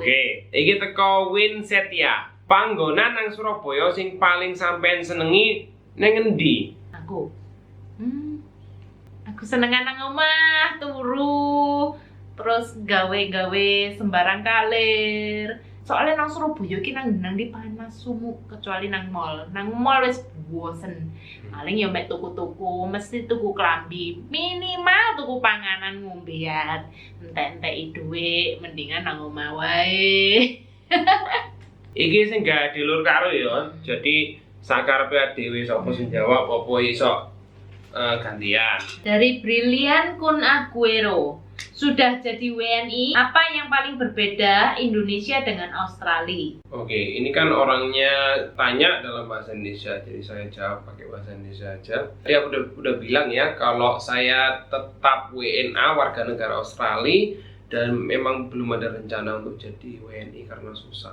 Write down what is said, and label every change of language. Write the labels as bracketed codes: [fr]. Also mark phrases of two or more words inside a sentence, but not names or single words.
[jv] Oke, iki teko Win Setia. Panggonan nang Surabaya sing paling sampean senengi nang endi? Aku. Aku senengan nang omah, turu. Terus gawe-gawe sembarang kalir. Soalnya nang Surabaya ki nang di panas sumuk kecuali nang mall. Nang mall wis bosen. Paling ya mek tuku-tuku, mesti tuku klambi, minimal tuku panganan ngombean. Entek-enteki dhuwit, mendingan nang omah wae. Iki sing gak dilur karo ya. Jadi sakarepe dhewe sapa sing jawab apa iso gantian. [id] Dari Brilian Kun Aguero. Sudah jadi WNI, apa yang paling berbeda Indonesia dengan Australia? Oke, ini kan orangnya tanya dalam bahasa Indonesia, jadi saya jawab pakai bahasa Indonesia aja. Dia udah bilang ya, kalau saya tetap WNA warga negara Australia dan memang belum ada rencana untuk jadi WNI karena susah.